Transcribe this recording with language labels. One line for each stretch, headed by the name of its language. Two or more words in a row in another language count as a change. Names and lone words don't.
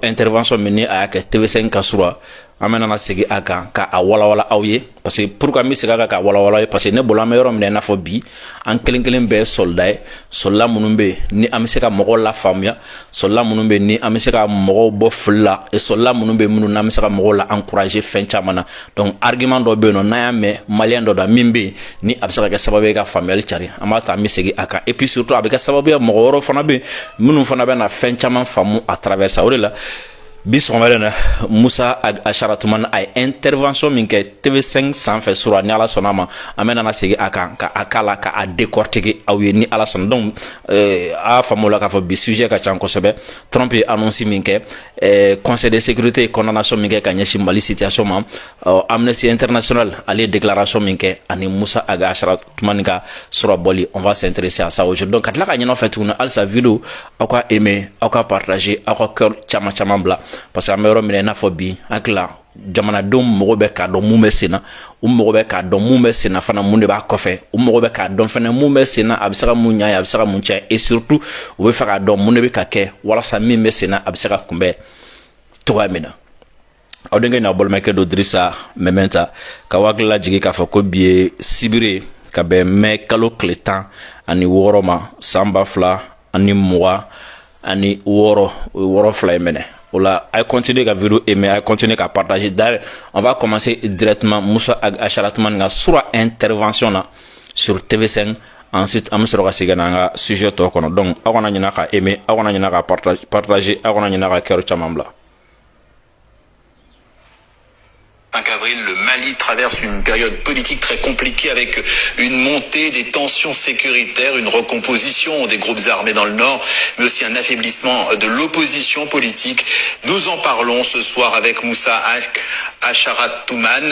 Bambara: intervention min ni a y'a kɛ TV5 ka sura an bɛ nana segin a kan ka a walawala aw ye
French: parce que pourquoi
Bambara: n bɛ segin a kan k'a walawala
French: parce que
Bambara: ne bolo an bɛ yɔrɔ min na i n'a fɔ bi an kelen kelen bɛɛ ye soldat ye soldat minnu bɛ yen ni an bɛ se ka mɔgɔw lafaamuya soldat minnu bɛ yen ni an bɛ se ka mɔgɔw bɔ fili la
French: et soldat
Bambara: minnu bɛ yen minnu n'an bɛ se ka mɔgɔw la encourager fɛn caman na
French: donc argument
Bambara: dɔ bɛ yen nɔ n'an y'a mɛn maliyɛn dɔ da min bɛ yen ni a bɛ se ka kɛ sababu ye ka faamuyali cari an b'a ta an bɛ segin a kan
French: et puis surtout
Bambara: a bɛ kɛ sababu ye mɔgɔ wɛrɛw fana bɛ yen minnu fana bɛ na fɛn caman faamu
French: à travers ça
Bambara: o de la bi sɔgɔmada na Musa Achara Toumani a ye intervention min kɛ TV5 sanfɛ sura ni Ala sɔnna ma an bɛ nana segin a kan ka a kala ka a décortiquer aw ye ni Ala sɔnna donc a faamu la k'a fɔ bi sujet ka ca kosɛbɛ Trump ye annonce min kɛ
French: conseil de sécurité
Bambara: ye condamnation min kɛ ka ɲɛsin Mali situation ma Amnesty International ale ye déclaration min kɛ ani Musa Achara Toumani ka sura bɔli
French: on va s'intéresser à ça aujourd'hui donc
Bambara: ka tila ka ɲinɛ fɛ tuguni halisa vidéo aw ka aimer aw ka partager aw ka cœur caman bila
French: parce que
Bambara: an bɛ yɔrɔ min na i n'a fɔ bi hakila jamanadenw mago bɛ k'a dɔn mun bɛ sen na u mago bɛ k'a dɔn mun bɛ sen na fana mun de b'a kɔfɛ u mago bɛ k'a dɔn fana mun bɛ sen na a bɛ se ka mun ɲa ye a bɛ se ka mun tiɲɛ
French: et surtout
Bambara: u bɛ fɛ k'a dɔn mun de bɛ ka kɛ walasa min bɛ sen na a bɛ se ka kunbɛn cogoya min na aw denkɛ n'aw balimakɛ don Dirisa Mɛmɛnta ka hakili lajigin k'a fɔ ko bi ye sibiri ka bɛn mai kalo tile 16 ma san 2026 fila ye minɛ o la a continuer ka vidéo aimer a continuer ka partager
French: d'ailleurs on va commencer directement
Bambara: Musa Achara Toumani ka sura intervention na
French: sur TV5
Bambara: ensuite an bɛ sɔrɔ ka segin n'an ka sujet tɔ kɔnɔ donc aw kana ɲinɛ ka aimer aw kana ɲinɛ ka partager aw kana ɲinɛ ka cœur caman bila
French: 5 avril, le Mali traverse une période politique très compliquée avec une montée des tensions sécuritaires, une recomposition des groupes armés dans le nord, mais aussi un affaiblissement de l'opposition politique. Nous en parlons ce soir avec Musa Achara Toumani.